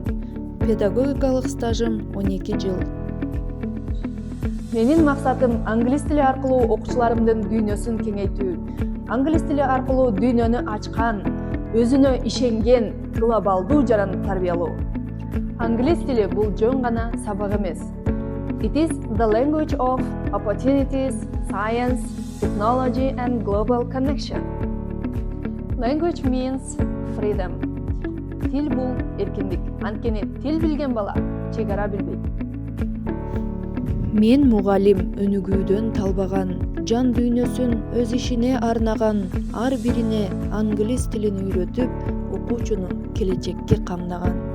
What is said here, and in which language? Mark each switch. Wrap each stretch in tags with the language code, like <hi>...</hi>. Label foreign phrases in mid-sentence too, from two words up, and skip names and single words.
<ky>Педагогикалык стажым 12 жыл. Менин максатым англис тили аркылуу окуучуларымдын дүйнөсүн кеңейтүү. Англис тили аркылуу дүйнөнү ачкан, өзүнө ишенген глобалдуу жаран тарбиялоо. Англис тили бул жөн гана сабак эмес.</ky> <en>It is the language of opportunities, science, technology and global connection. Language means freedom.</en> <ky>Тил бул эркиндик. Анткени тил билген бала чегара билбейт. Мен мугалим өнүгүүдөн талбаган, жан дүйнөсүн өз ишине арнаган, ар бирине англис тилин үйрөтүп, окуучуну келечекке камдаган.</ky>